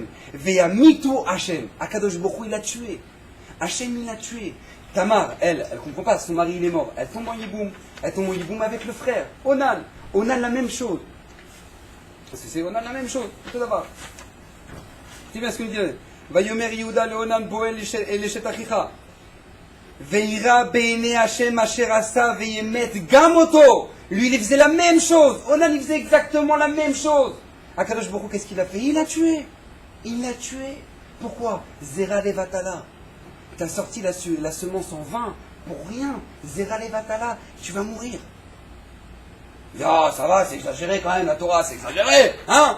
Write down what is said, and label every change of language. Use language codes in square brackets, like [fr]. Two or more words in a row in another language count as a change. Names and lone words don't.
[he] וימיתהו השם. הקדוש ברוך הוא, [fr] il l'a tué. Hashem, il l'a tué. Tamar, elle comprend pas, son mari il est mort. Elle tombe en Yiboum avec le frère. Onan, la même chose. Parce que c'est Onan la même chose. Tout d'abord. C'est bien ce qu'il dit. [he] ויאמר יהודה לאונן בא אל אשת אחיך. וירע בעיני השם אשר עשה וימת גם אותו. [fr] Lui, il faisait la même chose. Onan, il faisait exactement la même chose. [he] הקדוש ברוך הוא, [fr] qu'est-ce qu'il a fait? Il l'a tué. Pourquoi? [he] זרע לבטלה. [fr] Tu as sorti la semence en vain pour rien. [he] זרע לבטלה. [fr] Tu vas mourir. Ah, ça va, c'est exagéré quand même, la Torah, c'est exagéré, hein?